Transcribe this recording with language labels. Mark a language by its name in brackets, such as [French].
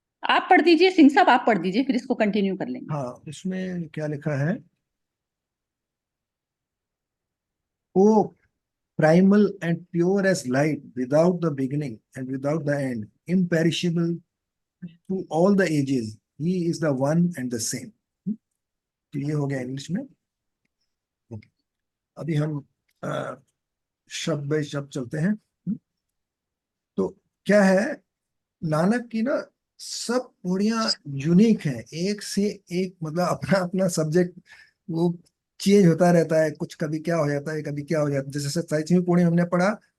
[Hindi] आप पढ़ दीजिए सिंह साहब, आप पढ़ दीजिए, फिर इसको कंटिन्यू कर लेंगे। हाँ, इसमें क्या लिखा है? [English] O primal and pure as light, without the beginning and without the end, imperishable through all the ages, he is the one and the same. [Hindi] तो ये हो गया इंग्लिश में। अभी हम शब्द बाय शब्द चलते हैं। तो क्या है, नानक की ना सब पौड़ियां यूनिक है, एक से एक, मतलब अपना अपना सब्जेक्ट वो चेंज होता रहता है। कुछ कभी क्या हो जाता है, कभी क्या हो जाता है। जैसे 27वीं पौड़ी हमने पढ़ा